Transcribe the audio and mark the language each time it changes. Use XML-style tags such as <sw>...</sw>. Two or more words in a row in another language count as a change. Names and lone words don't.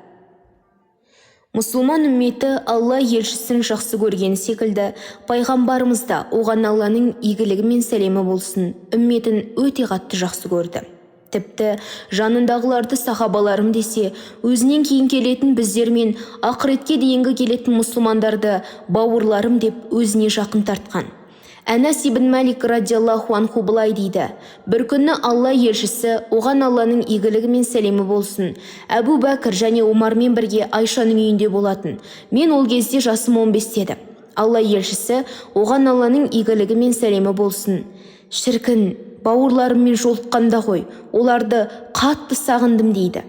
<kk>Мұсылман үмметі Алла елшісін жақсы көргені секілді, пайғамбарымыз да, оған Алланың игілігі мен сәлемі болсын, үмметін өте қатты жақсы көрді. Тіпті жанындағыларды сахабаларым десе, өзінен кейін келетін біздер мен ақыретке дейінгі келетін мұсылмандарды бауырларым деп өзіне жақын тартқан. Әнәс ибн Малик</kk> <ar>رضي الله عنه</ar> <kk>былай дейді: бір күні Алла елшісі, оған Алланың игілігі мен сәлемі болсын, Әбу Бәкір және Омармен бірге Айшаның үйінде болатын. Мен ол кезде жасым 15 еді. Алла елшісі, оған Алланың игілігі мен сәлемі болсын: шіркін, бауырларыммен жолыққанда ғой, оларды қатты сағындым дейді.</kk>